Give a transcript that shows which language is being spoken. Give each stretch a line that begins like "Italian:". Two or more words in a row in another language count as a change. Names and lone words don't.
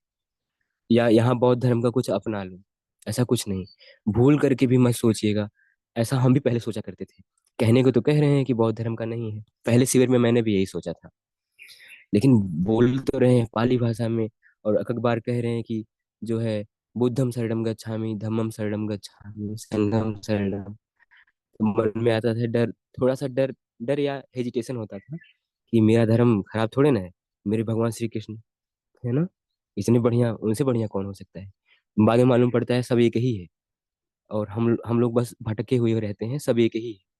Hindi: या यहाँ बौद्ध धर्म का कुछ अपना लो, ऐसा कुछ नहीं। भूल करके भी मत सोचिएगा। ऐसा हम भी पहले सोचा करते थे। कहने को तो कह रहे हैं कि बौद्ध धर्म का नहीं है, पहले शिविर में मैंने भी यही सोचा था। लेकिन बोल तो रहे हैं पाली भाषा में, और अकबर कह रहे हैं कि जो है
Pali: बुद्धम शरणम गच्छामि, धम्मम शरणम गच्छामि, संघम शरणम।
Hindi: तो मन में आता था डर, थोड़ा सा डर, डर या हेजिटेशन होता था कि मेरा धर्म खराब थोड़े ना है, मेरे भगवान श्री कृष्ण, है ना, इतने बढ़िया, उनसे बढ़िया कौन हो सकता है। बाद में मालूम पड़ता है सब एक ही है, और हम लोग बस भटके हुए रहते हैं, सब एक ही है।